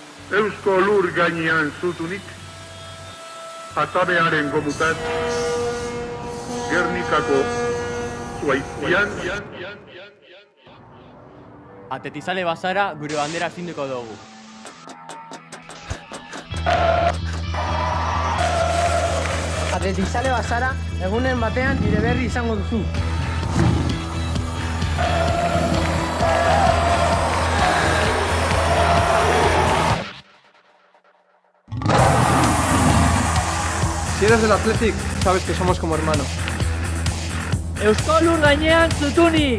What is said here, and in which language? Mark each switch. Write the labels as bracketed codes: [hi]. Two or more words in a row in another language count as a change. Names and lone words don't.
[eu] Eusko lur gainean zutunik, atabearen gomutat, Gernikako zuaitzian, Atletizale bazara, gure bandera zinduko dugu. Atletizale bazara, egunen batean nire berri izango duzu. [es] Si eres del Athletic, sabes que somos como hermanos. [eu] Eusko lur gainean zutunik!